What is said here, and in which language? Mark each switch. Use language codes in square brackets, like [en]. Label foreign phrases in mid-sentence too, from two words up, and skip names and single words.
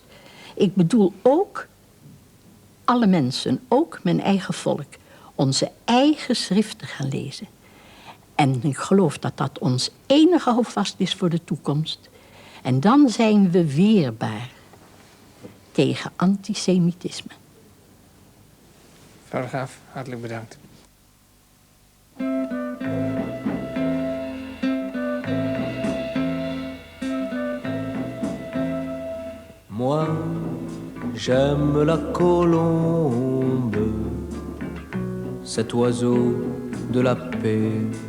[nl] Ik bedoel ook alle mensen, ook mijn eigen volk, onze eigen schriften gaan lezen. En ik geloof dat dat ons enige houvast is voor de toekomst. En dan zijn we weerbaar tegen antisemitisme. Mevrouw de Graaf, hartelijk bedankt. [fr] Moi, j'aime la colombe, cet oiseau de la paix.